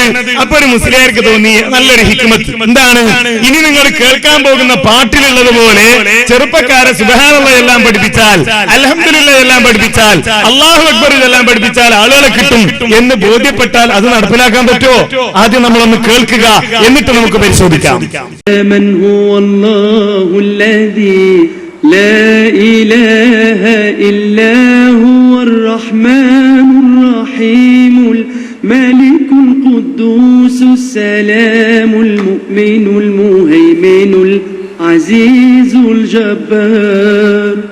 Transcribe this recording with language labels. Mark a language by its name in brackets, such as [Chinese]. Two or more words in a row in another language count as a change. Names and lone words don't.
[Malayalam] അപ്പൊ ഒരു മുസ്ലിയാർക്ക് തോന്നി നല്ലൊരു ഹിക്മത്ത് എന്താണ്, ഇനി നിങ്ങൾ കേൾക്കാൻ പോകുന്ന പാട്ടിലുള്ളതുപോലെ ചെറുപ്പക്കാരെ സുബ്ഹാനല്ലാഹ് എല്ലാം പഠിപ്പിച്ചാൽ, അൽഹംദുലില്ലാഹ് എല്ലാം പഠിപ്പിച്ചാൽ, [Arabic] الله أكبر [Malayalam] എല്ലാം പഠിപ്പിച്ചാൽ ആളുകളെ കിട്ടും എന്ന് ബോധ്യപ്പെട്ടാൽ അത് നടപ്പിലാക്കാൻ പറ്റുമോ? ആദ്യം നമ്മളൊന്ന് കേൾക്കുക, എന്നിട്ട് നമുക്ക് പരിശോധിക്കാം. [Arabic] لا إله إلا هو الرحمن الرحيم الملك القدوس السلام المؤمن المهيمن العزيز الجبار